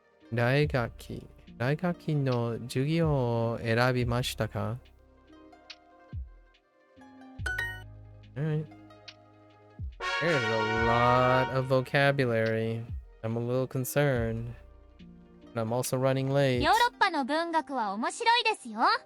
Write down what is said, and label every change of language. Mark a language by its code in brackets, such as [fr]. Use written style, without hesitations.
[ja] 来学期の授業を選びましたか。 [en] Alright. There's a lot of vocabulary. I'm a little concerned. And I'm also running late. [ja] ヨーロッパの文学は面白いですよ。